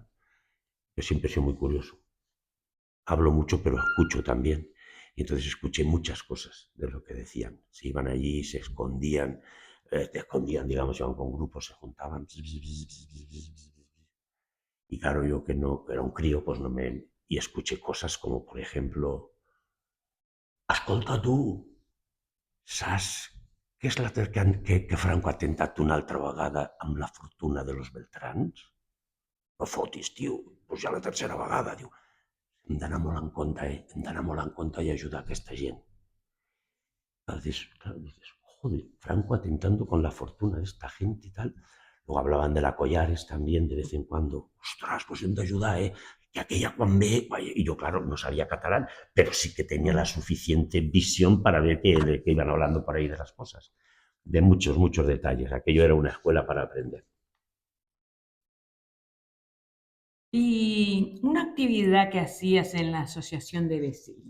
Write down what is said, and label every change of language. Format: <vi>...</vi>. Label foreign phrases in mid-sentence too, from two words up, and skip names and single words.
<es>Yo siempre soy muy curioso. Hablo mucho, pero escucho también. Y entonces escuché muchas cosas de lo que decían. Se iban allí, se escondían, te escondían, digamos, iban con grupos, se juntaban. Y claro, yo que no, que era un crío, pues no me... Y escuché cosas como, por ejemplo,</es> <ca>escolta tu, saps què és que Franco ha tentat una altra vegada amb la fortuna</ca> <es>de los Beltrans?</es> <ca>No fotis, tio, doncs ja la tercera vegada, diu. Hem d'anar molt en compte, hem d'anar molt en compte i ajudar aquesta gent.</ca> <es>Dices, joder, Franco atentando con la fortuna de esta gente y tal. Luego hablaban de la Collares también de vez en cuando. Ostras, pues</es> <ca>hem d'ajudar, que aquella quan ve...</ca> <es>Y yo, claro, no sabía catalán, pero sí que tenía la suficiente visión para ver que iban hablando por ahí de las cosas. De muchos, muchos detalles. Aquello era una escuela para aprender. y una actividad que hacías en la asociación de vecinos.</es>